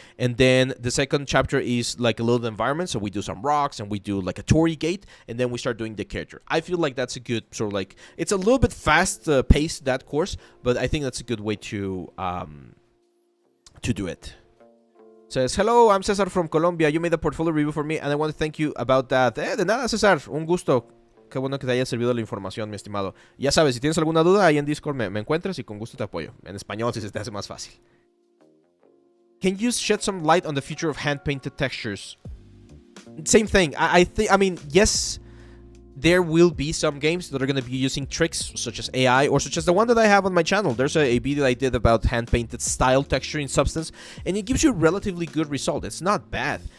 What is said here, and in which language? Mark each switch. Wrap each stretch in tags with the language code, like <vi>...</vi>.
<en>And then the second chapter is like a little environment, so we do some rocks and we do like a Torii gate, and then we start doing the character. I feel like that's a good sort of like, it's a little bit fast paced, that course, but I think that's a good way to do it. Says, hello, I'm Cesar from Colombia. You made a portfolio review for me, and I want to thank you about that.</en> <es>De nada, Cesar. Un gusto. Qué bueno que te haya servido la información, mi estimado. Ya sabes, si tienes alguna duda, ahí en Discord me encuentras y con gusto te apoyo. En español, si se te hace más fácil.</es> <en>Can you shed some light on the future of hand-painted textures? Same thing. I mean, yes, there will be some games that are going to be using tricks such as AI or such as the one that I have on my channel. There's a video I did about hand-painted style texture in Substance, and it gives you a relatively good result. It's not bad.</en>